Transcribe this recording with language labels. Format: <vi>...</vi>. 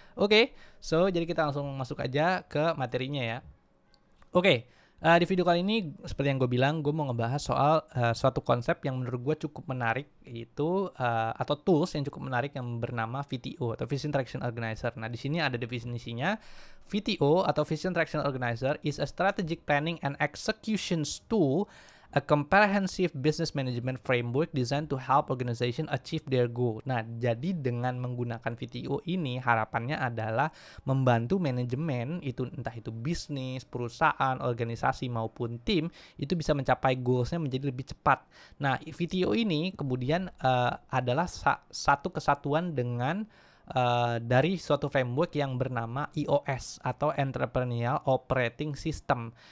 <id>Oke, so jadi kita langsung masuk aja ke materinya ya. Oke, di video kali ini seperti yang gue bilang, gue mau ngebahas soal suatu konsep yang menurut gue cukup menarik, yaitu atau tools yang cukup menarik yang bernama VTO atau Vision Traction Organizer. Nah, di sini ada definisinya.</id> <en>VTO atau Vision Traction Organizer is a strategic planning and execution tool, a comprehensive business management framework designed to help organization achieve their goal.</en> <id>Nah, jadi dengan menggunakan VTO ini harapannya adalah membantu manajemen itu entah itu bisnis, perusahaan, organisasi maupun tim itu bisa mencapai goalsnya menjadi lebih cepat. Nah, VTO ini kemudian adalah satu kesatuan dengan dari suatu framework yang bernama EOS atau Entrepreneurial Operating System.</id>